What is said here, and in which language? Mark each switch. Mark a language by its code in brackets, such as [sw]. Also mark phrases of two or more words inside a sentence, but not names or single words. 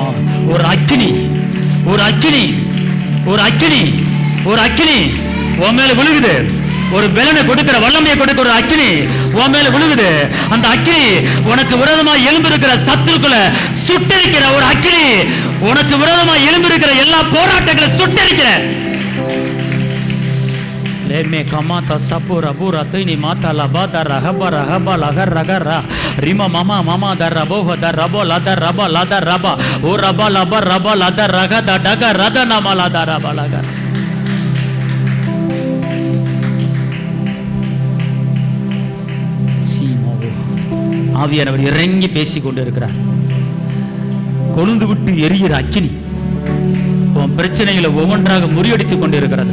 [ta] ஒரு அக்கினி, ஒரு அக்கினி, ஒரு அக்கினி, ஒரு அக்கினி உன் மேல விழுகுது. ஒரு பலனை கொடுக்கிற வல்லமையை கொடுக்கிற ஒரு அக்கினி உன் மேல விழுகுது. அந்த அக்கினி உனக்கு விரோதமாக எழும்பிருக்கிற சத்துருக்களை சுட்டரிக்கிற ஒரு அக்கினி, உனக்கு விரோதமாக எழும்பிருக்கிற எல்லா போராட்டங்களை சுட்டரிக்கிற. लेमे कमाता सपुरा बुरा तैनी माता लबा दर रहबा रहबा लगर रगरा रिमा मामा मामा दर रबो दर रबो लदर रबा लदर रबा ओ रबा लबा रबा लदर रगा द डगा रद नामा लदर रबा लगर. ஆவியானவர் இறங்கி பேசிக் கொண்டிருக்கிறார். கொழுந்து விட்டு எரிகிற அக்கினி உன் பிரச்சனைகளை ஒவ்வொன்றாக முறியடித்துக் கொண்டிருக்கிறது.